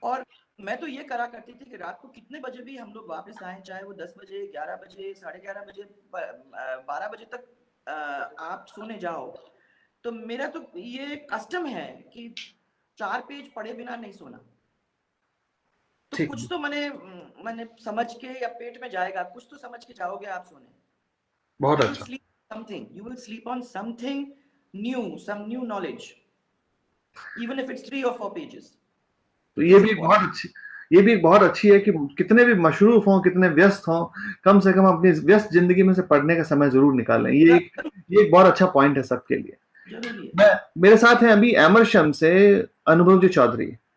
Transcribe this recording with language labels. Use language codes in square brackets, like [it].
[hi] और मैं तो ये करा करती थी कि रात को कितने बजे भी हम लोग वापस आए, चाहे वो 10 बजे, 11 बजे, 11:30 बजे, 12 बजे तक आप सोने जाओ, तो मेरा तो ये कस्टम है कि 4 पेज पढ़े बिना नहीं सोना. तो कुछ तो मैंने समझ के या पेट में जाएगा, कुछ तो समझ के जाओगे आप सोने. बहुत अच्छा. [en] You will sleep on something new, some new knowledge, even if it's 3 or 4 pages. [hi] तो ये भी बहुत अच्छी है कि कितने भी मशरूफ हों, कितने व्यस्त हों, कम से कम अपनी व्यस्त जिंदगी में से पढ़ने का समय जरूर निकालें. ये एक बहुत अच्छा पॉइंट है सबके लिए. मेरे साथ हैं अभी एमरशम से अनुभव जी चौधरी.